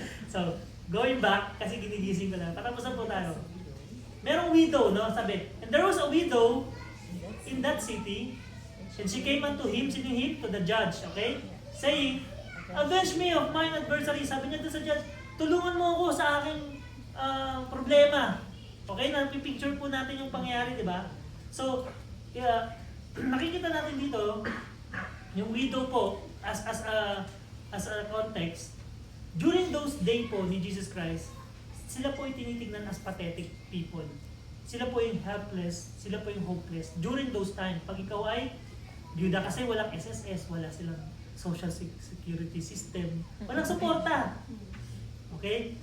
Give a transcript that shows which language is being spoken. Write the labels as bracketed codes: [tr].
[tl] So, going back, kasi ginigising ko lang. Patapusan po tayo. Merong widow, no? [en] Sabi, and there was a widow in that city, and she came unto him, [tl] sino him? [en] To the judge, okay? Saying, avenge me of mine adversary. [tl] Sabi niya doon sa judge, tulungan mo ako sa aking problema. Okay, napipicture po natin yung pangyayari, di ba? So, nakikita natin dito, yung widow po, as a context, during those days po ni Jesus Christ, sila po yung tinitignan [en] as pathetic people. [tl] Sila po yung helpless, sila po yung hopeless. During those times, pag ikaw ay byuda kasi walang SSS, wala silang social security system, walang suporta. Okay?